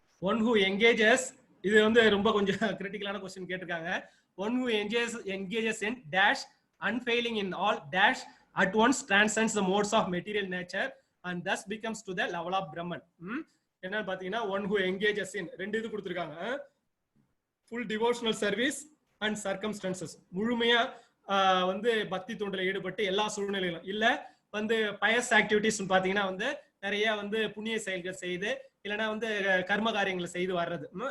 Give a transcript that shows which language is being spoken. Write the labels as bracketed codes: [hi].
[en] One who engages, [ta] இது வந்து ரொம்ப கொஞ்சம் கிரிட்டிக்கலான क्वेश्चन கேட்டிருக்காங்க. [en] One who engages in dash unfailing in all dash at once transcends the modes of material nature and thus becomes to the level of Brahman. [ta] என்ன பாத்தீங்கன்னா one who engages in ரெண்டு இது கொடுத்திருக்காங்க. [en] full devotional service and circumstances, [ta] முழுமையா வந்து பக்தி தொண்டில் ஈடுபட்டு எல்லா சூழ்நிலையிலும், இல்ல வந்து பயஸ் ஆக்டிவிட்டிஸ் பாத்தீங்கன்னா வந்து நிறைய வந்து புண்ணிய செயல்கள் செய்து, இல்லைன்னா வந்து கர்ம காரியங்களை செய்து வர்றது.